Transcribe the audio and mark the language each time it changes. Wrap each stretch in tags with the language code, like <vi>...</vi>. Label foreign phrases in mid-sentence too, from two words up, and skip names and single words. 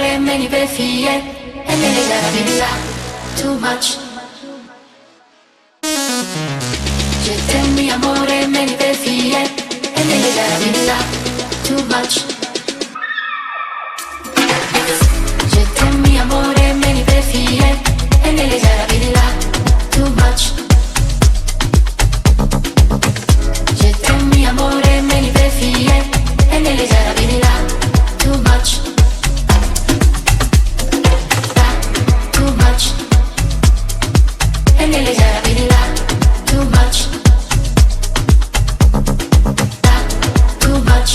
<en>many perfect, and then they gotta be like too much.</en> <fr>Je t'aime</fr> <it>mi amore,</it> <en>many perfect, and then they gotta be like too much.</en> <fr>Je t'aime</fr> <it>mi amore,</it> <en>many perfect, and then they gotta be like too much.</en> <fr>Je t'aime</fr> <it>mi amore,</it> <en>many perfect, and then they gotta be like too much. Too much. And then they gotta be like too much. Too much.</en>